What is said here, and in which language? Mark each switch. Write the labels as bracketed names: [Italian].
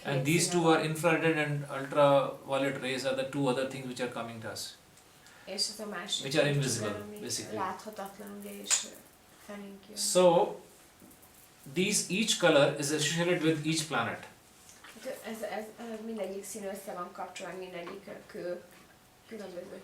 [English] And these 2 are infrared and ultraviolet rays are the 2 other things which are coming to us. [Hungarian] És ez a másik. [English] Which are invisible, [Hungarian] ami [English] basically. [Hungarian] láthatatlan, ugye, és felénk jön. [English] So each color is associated with each planet. [Hungarian] Ez mindegyik szín össze van kapcsolva, mindegyik kő különböző.